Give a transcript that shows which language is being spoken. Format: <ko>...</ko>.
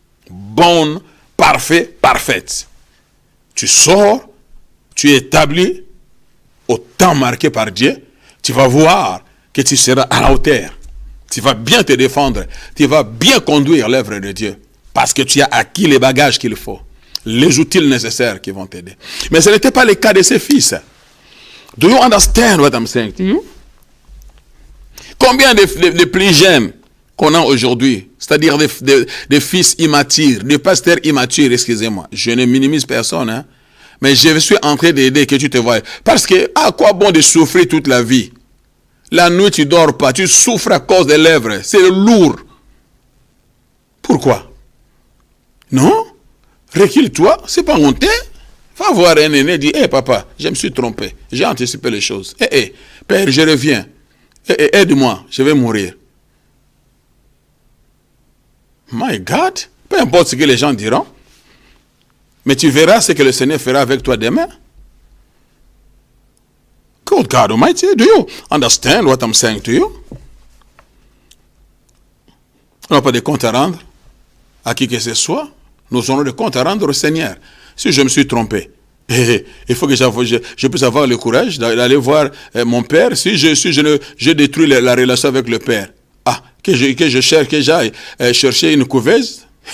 <fr>Bonne, parfait, parfaite. Tu sors, tu es établi au temps marqué par Dieu, tu vas voir que tu seras à la hauteur. Tu vas bien te défendre, tu vas bien conduire l'œuvre de Dieu, parce que tu as acquis les bagages qu'il faut, les outils nécessaires qui vont t'aider. Mais ce n'était pas le cas de ses fils.</fr> <en>Do you understand what I'm saying to you?</en> <fr>Combien de plus jeunes qu'on a aujourd'hui, c'est-à-dire des fils immatures, des pasteurs immatures, excusez-moi, je ne minimise personne, hein? Mais je suis en train d'aider que tu te vois. Parce que, à quoi bon de souffrir toute la vie? La nuit, tu ne dors pas. Tu souffres à cause des lèvres. C'est lourd. Pourquoi? Non? Recule-toi. C'est pas honteux. Va voir un aîné et dis, hé papa, je me suis trompé. J'ai anticipé les choses. Père, je reviens. Aide-moi, je vais mourir.</fr> <en>My God.</en> <fr>Peu importe ce que les gens diront. Mais tu verras ce que le Seigneur fera avec toi demain.</fr> <en>Good God Almighty, do you understand what I'm saying to you?</en> <fr>On n'a pas de compte à rendre à qui que ce soit. Nous aurons des comptes à rendre au Seigneur. Si je me suis trompé, il faut que je puisse avoir le courage d'aller voir mon Père. Si je détruis la relation avec le Père, que je cherche, que j'aille chercher une couveuse.</fr>